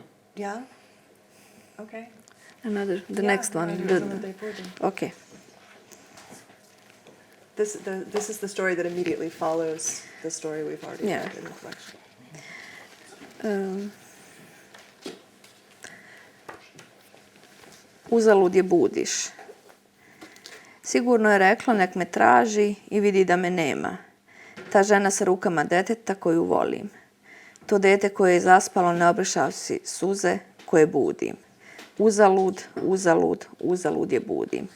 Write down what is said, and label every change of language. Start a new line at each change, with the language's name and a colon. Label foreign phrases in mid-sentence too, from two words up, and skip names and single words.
English: Yeah. Okay. The next one. Okay. This is the story that immediately follows the story we've already read in the collection.
Serbian: Uzalud je budiš. Sigurno je rekla nek me traži i vidi da me nema. Ta žena sa rukama deteta koju volim. To dete koje je zaspalo ne obrišavši suze koje budim. Uzalud, uzalud, uzalud je budim.